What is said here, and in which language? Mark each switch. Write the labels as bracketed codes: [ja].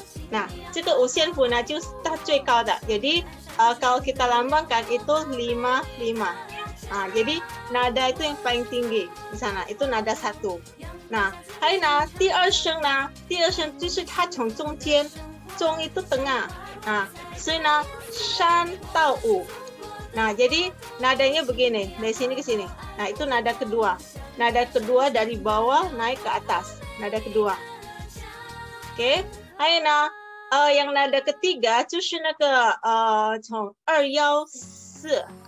[zh] Nah, 这个五线谱呢就是它最高的. [id] Jadi kalau kita lambangkan itu 5, 5. Jadi nada itu yang paling tinggi di sana. Itu nada 1. [zh] Nah, 还有呢，第二声呢，第二声就是它从中间，中 [id] itu tengah. [zh] So 呢3 到 5. [id] Nah, jadi nadanya begini, dari sini ke sini. Nah, itu nada kedua. Nada kedua dari bawah naik ke atas. Nada kedua. Oke. Hai, yang nada ketiga [zh] 就是那个从214.